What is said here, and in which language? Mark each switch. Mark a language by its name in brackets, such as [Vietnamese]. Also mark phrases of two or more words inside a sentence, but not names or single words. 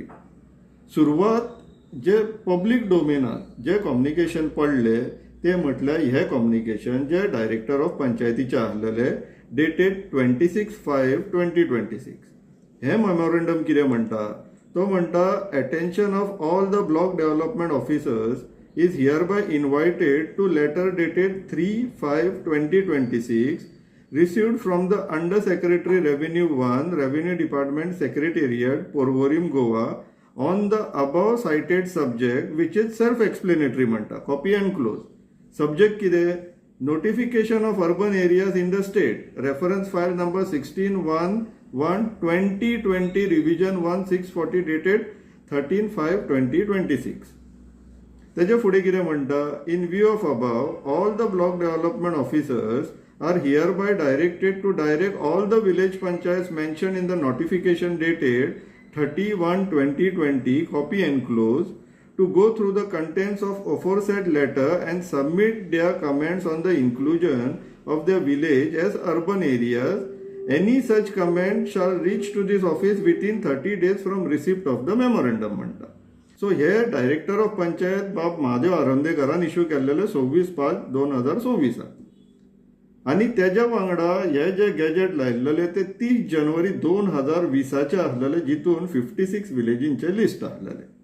[Konkani] सुरवात जे [English] public domain [Konkani] जे कम्युनिकेशन पडले ते म्हटल्यार हे कम्युनिकेशन जे [English] director of [Konkani] पंचायतीचे आसलेले डेटेड 26/5/2026. हे मेमोरंडम कितें म्हणटा? तो म्हणटा [English] attention of all the block development officers is hereby invited to लेटर डेटेड 3/5/2026 received from the Under Secretary Revenue 1 Revenue Department Secretariat Porvorim Goa on the above cited subject which is self-explanatory म्हणटा. Copy and close. [Konkani] Subject कितें? [English] Notification of urban areas in the state. Reference file number 16/1/2020 revision 1640 dated 13/5/2026. [Konkani] त्याच्या फुडें कितें म्हणटा? [English] In view of above, all the block development officers are hereby directed to direct all the village panchayats mentioned in the notification dated 30/1/2020, copy and close, to go through the contents of aforesaid letter and submit their comments on the inclusion of their village as urban areas. Any such comment shall reach to this office within 30 days from receipt of the memorandum म्हणटा. [Konkani] सो हे [English] director of panchayat [Konkani] बाब महादेव आरंदेकरान इश्यू केल्लेले 26/5/2024 आणि त्याच्या वांगडा हे जे गॅजेट लायिल्लेले ते 30 जानेवारी 2020 आसलेले, जितून 56 विलेजींचे लिस्ट आसलेले.